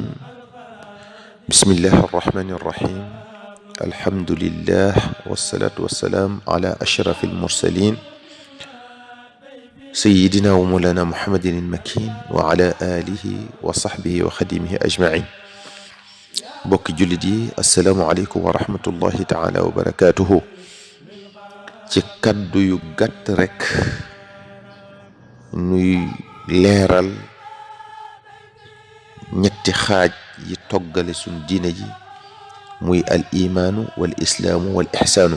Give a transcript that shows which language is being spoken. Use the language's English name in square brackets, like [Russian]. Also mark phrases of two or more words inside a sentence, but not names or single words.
[Arabic] بسم الله الرحمن الرحيم. الحمد لله والصلاة والسلام على أشرف المرسلين سيدنا ومولانا محمد المكين وعلى آله وصحبه وخديمه أجمعين. [Wolof] bokki jullit yi [Arabic] السلام عليكم ورحمة الله تعالى وبركاته. [Wolof] ci kaddu yu gàtt rekk nuy leeral ñetti xaaj yi toggale suñ diine ji muy [Arabic] الإيمان والإسلام والإحسان.